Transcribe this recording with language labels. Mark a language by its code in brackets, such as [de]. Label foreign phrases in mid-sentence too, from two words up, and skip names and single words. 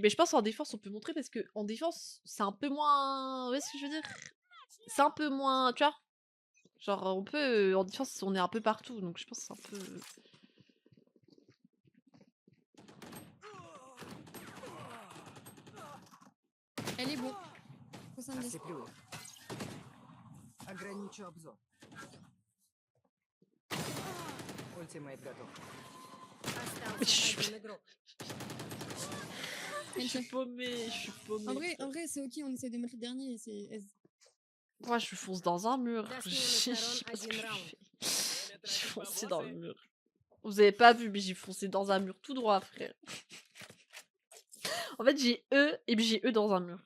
[fr] Mais je pense en défense, on peut montrer parce que en défense, c'est un peu moins. Vous voyez ce que je veux dire? C'est un peu moins. Tu vois? Genre, on peut. En défense, on est un peu partout. Donc, je pense que c'est un peu. Elle est bon. 70. [ru] Ослеплю их. Ограничу обзор. Ультимейт готов. Остался один игрок. [fr] Je suis paumée, je suis paumée. En vrai c'est ok, on essaie de mettre le dernier et c'est. Moi, je fonce dans un mur. [ru] Да, [fr] Je [ru] смены [fr] sais [ru] сторон, [fr] pas ce que [ru] один [fr] je [ru] раунд. [fr] fais. J'ai foncé dans le mur. Vous avez pas vu, mais j'ai foncé dans un mur tout droit, frère. En fait, j'ai E et puis j'ai E dans un mur.